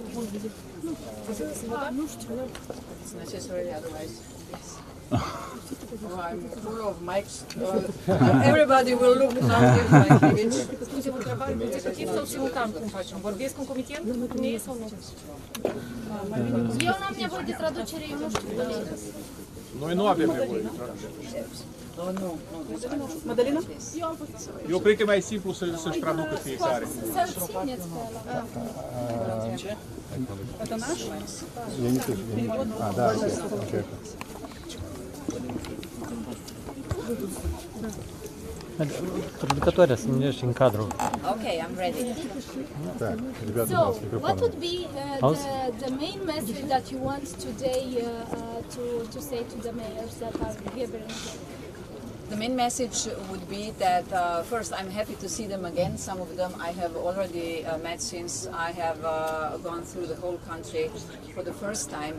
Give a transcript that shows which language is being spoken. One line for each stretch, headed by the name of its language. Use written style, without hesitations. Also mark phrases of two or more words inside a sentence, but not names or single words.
English: It's necessary, otherwise. Yes. Oh, I'm full of mics. Everybody will look now at my image.
Romanian: Scuze, vă întrebare, consecutiv sau simultan cum facem? Vorbesc în comitent? Nu e sau nu? Eu n-am nevoie de traducere, eu nu știu bălina. Noi nu avem nevoie de traducere. Madalina? Eu cred că e mai simplu să-și traducă fiecare. Să-l țineți pe ăla.
Russian: Это наш? Я не слышу. Да, окей.
Romanian: Traducătoarea, să ne ieși în cadru.
English: Okay, I'm ready.
Russian: Так, ребята, у
English: So,
Russian: нас
English: what
Russian: микрофон.
English: would be the main message that you want today to say to the mayors that are gathering? The main message would be that first, I'm happy to see them again. Some of them I have already met since I have gone through the whole country for the first time.